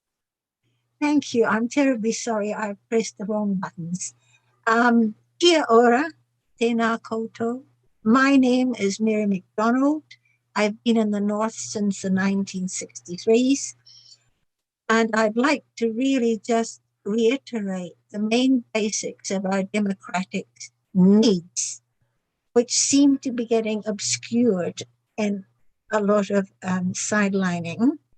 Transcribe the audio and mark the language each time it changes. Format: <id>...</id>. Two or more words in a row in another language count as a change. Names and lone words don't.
<en>Thank you. I'm terribly sorry I pressed the wrong buttons.</en> <mi>Kia ora, tēnā koutou.</mi> <en>My name is Mary McDonald. I've been in the North since the 1963s. And I'd like to really just reiterate the main basics of our democratic needs, which seem to be getting obscured and a lot of sidelining.</en>